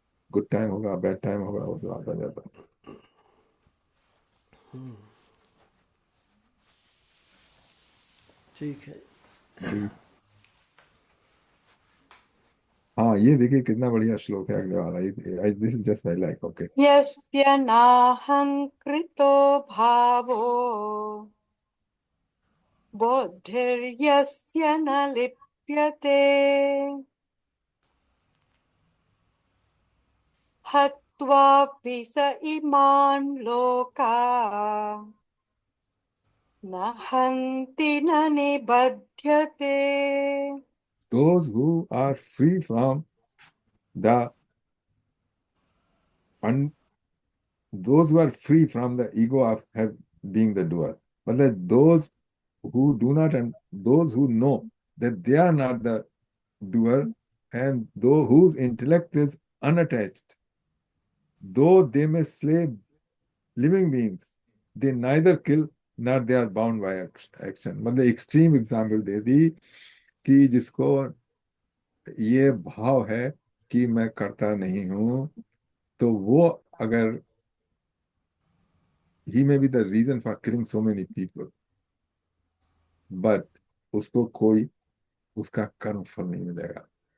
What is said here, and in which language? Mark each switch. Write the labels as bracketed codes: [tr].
[hi] Good time होगा, bad time होगा, वो तो आता जाता ठीक है। है जी। हाँ, ये देखिए कितना बढ़िया श्लोक है अगले वाला। [en] This is just I like, okay. [sa] यस्य नाहङ्कृतो भावो बुद्धिर्यस्य न लिप्यते हत्वापि स इमान् लोकान् न हन्ति न निबध्यते। [en] Those who are free from the un, those who are free from the ego of have being the doer, मतलब those who know that they are not the doer, and though whose intellect is unattached, though they may slay living beings, they neither kill nor they are bound by action। [hi] मतलब extreme example दे दी कि जिसको ये भाव है कि मैं करता नहीं हूं, तो वो अगर [en] he may be the reason for killing so many people, but [hi] उसको कोई उसका कर्म फल नहीं मिलेगा।